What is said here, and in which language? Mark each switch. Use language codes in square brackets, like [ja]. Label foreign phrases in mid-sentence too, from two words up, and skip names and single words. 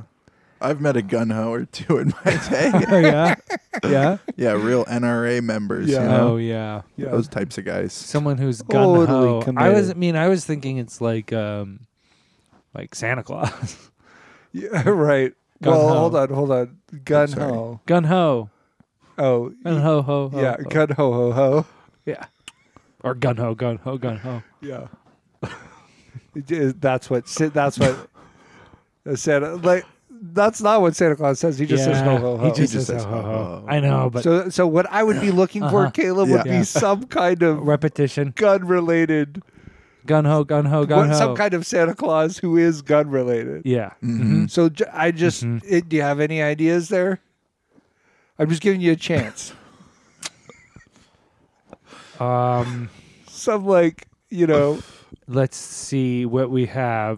[en] I've met a gun-ho or two in my day. yeah. Yeah, real NRA members. Yeah. You know? Oh yeah. Yeah. Those types of guys. Someone who's Totally gun ho. committed. I was thinking it's like Santa Claus. Yeah, right. Gung-ho. Well, hold on. Gun-ho. Gun ho. Oh, Gun ho ho ho. yeah. ho. Gun-ho-ho-ho. Yeah. Or gun ho gun ho gun ho. Yeah. That's what I said. Like that's not what Santa Claus says. He just says ho ho ho. He just says ho ho ho. I know, but So what I would be looking for, Caleb, would be some kind of repetition, gun related. Gun ho, gun ho, gun ho. Some kind of Santa Claus who is gun related. Yeah. Mm-hmm. So I just, do you have any ideas there? I'm just giving you a chance. Some Let's see what we have.